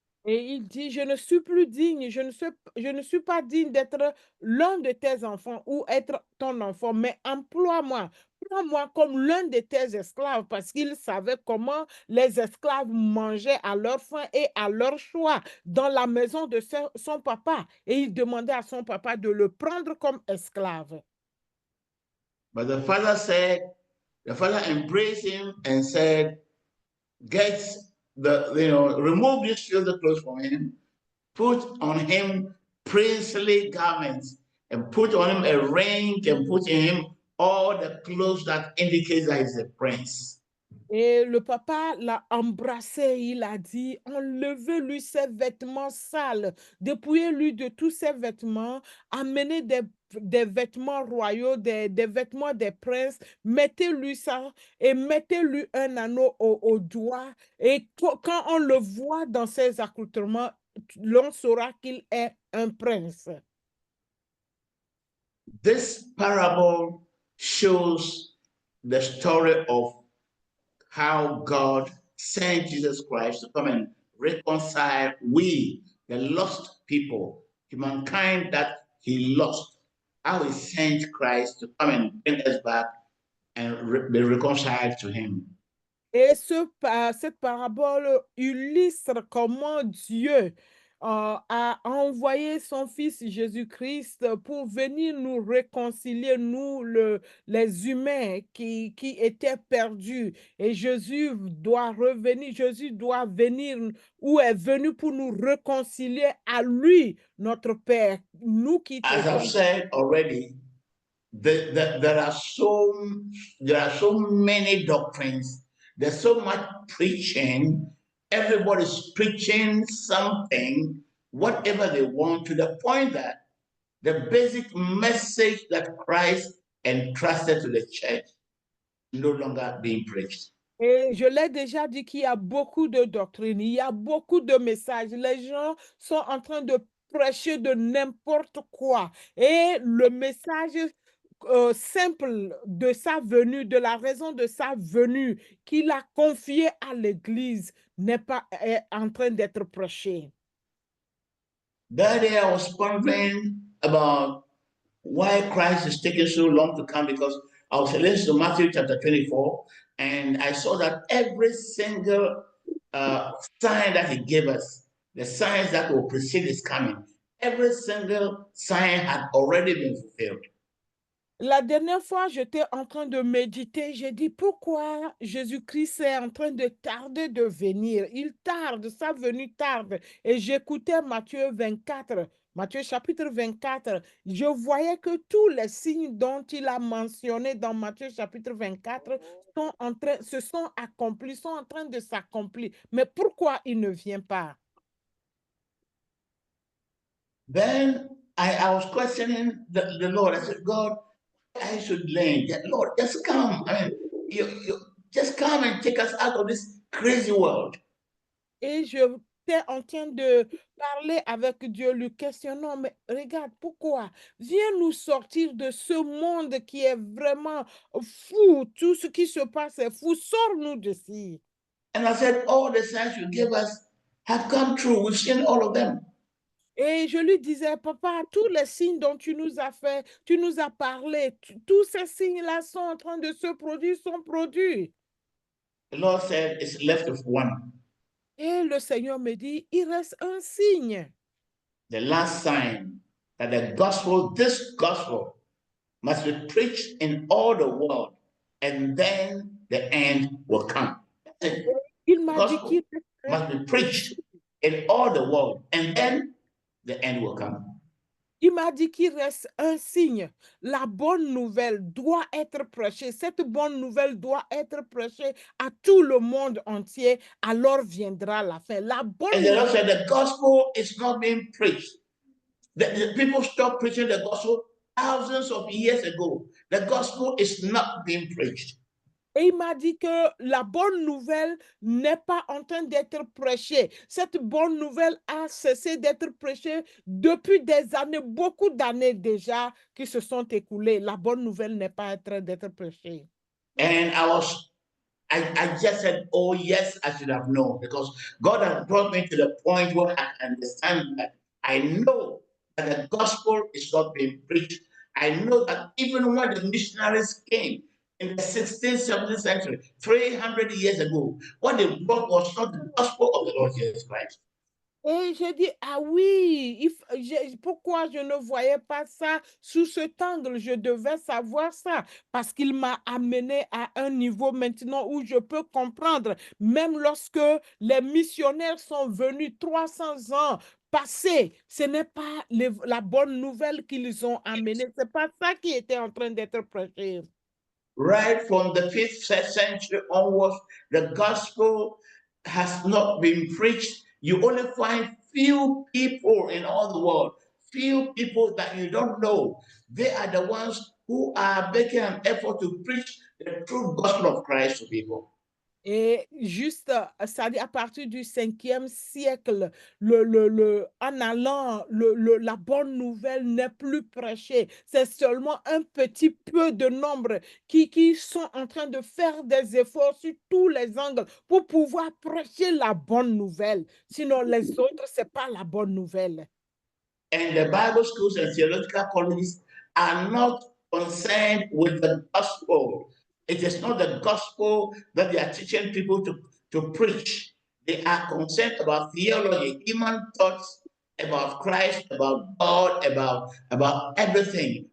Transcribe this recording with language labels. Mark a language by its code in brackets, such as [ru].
[fr] Et il dit, je ne suis plus digne, je ne suis pas digne d'être l'un de tes enfants ou être ton enfant, mais emploie-moi, prends-moi comme l'un de tes esclaves, parce qu'il savait comment les esclaves mangeaient à leur faim et à leur choix dans la maison de son papa. Et il demandait à son papa de le prendre comme esclave. [en] But the father embraced him and said, get remove these filthy clothes from him, put on him princely garments, and put on him a ring, and put in him all the clothes that indicate that he's a prince. [fr] Et le papa l'a embrassé, il a dit, enlevez-lui ses vêtements sales, dépouillez-lui de tous ses vêtements, amenez des vêtements royaux, des vêtements des princes, mettez-lui ça et mettez-lui un anneau au doigt. Et quand on le voit dans ses accoutrements, l'on saura qu'il est un prince. [en] This parable shows the story of how God sent Jesus Christ to come and reconcile we, the lost people, humankind that he lost, how he sent Christ to come and bring us back and be reconciled to him. [fr] Et cette parabole illustre comment Dieu a envoyé son Fils Jésus-Christ pour venir nous réconcilier, nous, les humains qui étaient perdus. Et Jésus doit revenir, Jésus doit venir ou est venu pour nous réconcilier à lui, notre Père, nous qui [en] As I've said already, there are so many doctrines. There's so much preaching. Everybody's preaching something, whatever they want, to the point that the basic message that Christ entrusted to the church no longer being preached. [fr] Et je l'ai déjà dit qu'il y a beaucoup de doctrines, il y a beaucoup de messages. Les gens sont en train de prêcher de n'importe quoi. Et le message simple de sa venue, de la raison de sa venue qu'il a confié à l'Église n'est pas en train d'être prêché. [en] That day I was pondering about why Christ is taking so long to come, because I was listening to Matthew chapter 24, and I saw that every single sign that he gave us, the signs that will precede his coming, every single sign had already been fulfilled. [fr] La dernière fois, j'étais en train de méditer, j'ai dit pourquoi Jésus-Christ est en train de tarder de venir. Il tarde, sa venue tarde. Et j'écoutais Matthieu 24, Matthieu chapitre 24. Je voyais que tous les signes dont il a mentionné dans Matthieu chapitre 24 se sont accomplis, sont en train de s'accomplir. Mais pourquoi il ne vient pas? [en] Then I was questioning the Lord. I said, God, I should learn that, Lord, just come. I mean, you just come and take us out of this crazy world. [fr] Et j'étais en train de parler avec Dieu, lui questionnant, mais regarde, pourquoi? Viens nous sortir de ce monde qui est vraiment fou. Tout ce qui se passe est fou. Sors-nous d'ici. [en] And I said, all the signs you gave us have come true. We've seen all of them. [fr] Et je lui disais, papa, tous les signes dont tu nous as fait, tu nous as parlé, tous ces signes-là sont en train de se produire, sont produits. [en] The Lord said, it's left of one. [fr] Et le Seigneur me dit, il reste un signe. [en] The last sign that this gospel must be preached in all the world, and then the end will come. [fr] Il m'a dit qu'il [en] must be preached in all the world, and then the end will come. [fr] Il m'a dit qu'il reste un signe. La bonne nouvelle doit être prêchée. Cette bonne nouvelle doit être prêchée à tout le monde entier. Alors viendra la fin. La bonne [en] and the Lord said the gospel is not being preached. The people stopped preaching the gospel thousands of years ago. The gospel is not being preached. [fr] Et il m'a dit que la bonne nouvelle n'est pas en train d'être prêchée. Cette bonne nouvelle a cessé d'être prêchée depuis des années, beaucoup d'années déjà qui se sont écoulées. La bonne nouvelle n'est pas en train d'être prêchée. [en] And I was I just said, oh, yes, I should have known, because God has brought me to the point where I understand that I know that the gospel is not being preached. I know that even when the missionaries came in the 16th, 17th century, 300 years ago, what they brought was not the gospel of the Lord Jesus Christ. [fr] Et j'ai dit, ah oui, pourquoi je ne voyais pas ça sous cet angle? Je devais savoir ça parce qu'il m'a amené à un niveau maintenant où je peux comprendre, même lorsque les missionnaires sont venus 300 ans passés, ce n'est pas la bonne nouvelle qu'ils ont amenée, c'est pas ça qui était en train d'être prêché. [en] Right from the 5th century onwards, the gospel has not been preached. You only find few people in all the world, few people that you don't know. They are the ones who are making an effort to preach the true gospel of Christ to people. [fr] Et juste, c'est-à-dire à partir du 5e siècle, en allant, la bonne nouvelle n'est plus prêchée. C'est seulement un petit peu de nombre qui sont en train de faire des efforts sur tous les angles pour pouvoir prêcher la bonne nouvelle. Sinon, les autres, ce n'est pas la bonne nouvelle. [en] And the Bible schools and theological colleges are not concerned with the gospel. It is not the gospel that they are teaching people to preach. They are concerned about theology, human thoughts about Christ, about God, about everything.